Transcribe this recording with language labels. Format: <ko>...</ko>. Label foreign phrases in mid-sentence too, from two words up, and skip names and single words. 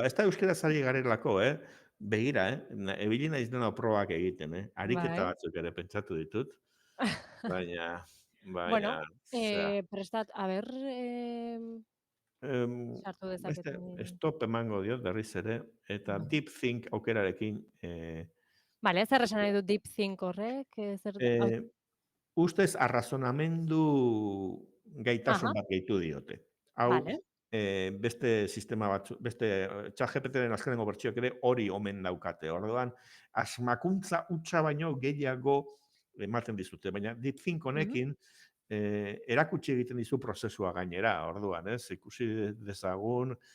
<eu>Ez da euskaraz ari garelako, Begira, ebili naiz dena probak egiten, Ariketa Bai. batzuk ere pentsatu ditut. Baina, Bueno, zera. prestat, a ber, sartu Beste, dezaket. stop emango diot berriz ere, eta deep think aukerarekin, Vale, zer esan nahi du deep think horrek? ustez arrazonamendu gaitasun Aha, bat gehitu diote. Hau, vale. beste sistema batzu, beste ChatGPTren azkenengo bertsioak ere hori omen daukate. Orduan, asmakuntza hutsa baino gehiago ematen dizute, baina DeepThink honekin erakutsi egiten dizu prozesua gainera, orduan, ikusi dezagun</eu>